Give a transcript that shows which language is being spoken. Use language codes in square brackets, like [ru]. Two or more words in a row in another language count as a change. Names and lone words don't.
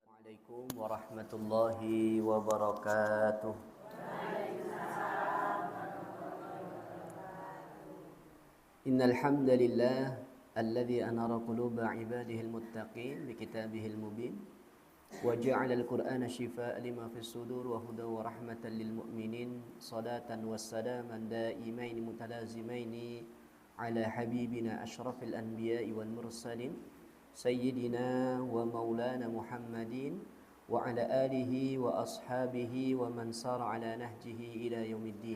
[ar] السلام عليكم ورحمة الله وبركاته. إن الحمد لله الذي أنار قلوب عباده المتقين بكتابه المبين وجعل القرآن شفاء لما في الصدور وهدى ورحمة للمؤمنين صلاة وسلاما دائمين متلازمين على حبيبنا أشرف الأنبياء والمرسلين سيدنا ومولانا محمد وعلى آله وأصحابه ومن سار على نهجه إلى يوم الدين.